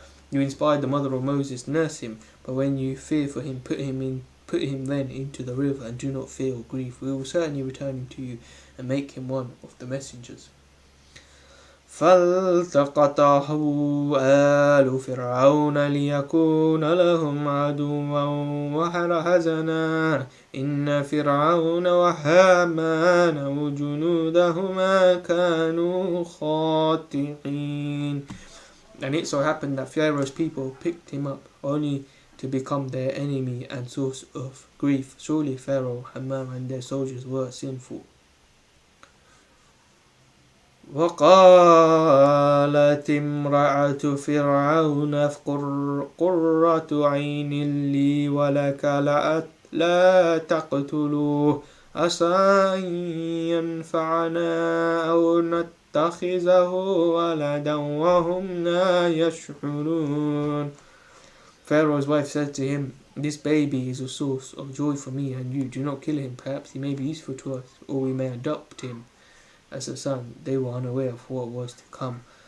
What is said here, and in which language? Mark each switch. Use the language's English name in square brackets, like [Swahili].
[English] You inspired the mother of Moses, nurse him, but when you fear for him, put him then into the river, and do not fear or grieve. We will certainly return him to you and make him one of the messengers. [Arabic] فالتقطه آل فرعون ليكون لهم عدوا وحزنا إن فرعون وهامان وجنودهما كانوا خاطئين. [English] And it so happened that Pharaoh's people picked him up only to become their enemy and source of grief. Surely Pharaoh, Haman, and their soldiers were sinful. [Arabic] وقالت امرأة فرعون قرة عين لي ولك لا تقتلوه عسى أن ينفعنا أو نتخذه ولدا وهم لا يشعرون. [English] Pharaoh's wife said to him, "This baby is a source of joy for me and you. Do not kill him. Perhaps he may be useful to us, or we may adopt him as a son." They were unaware of what was to come.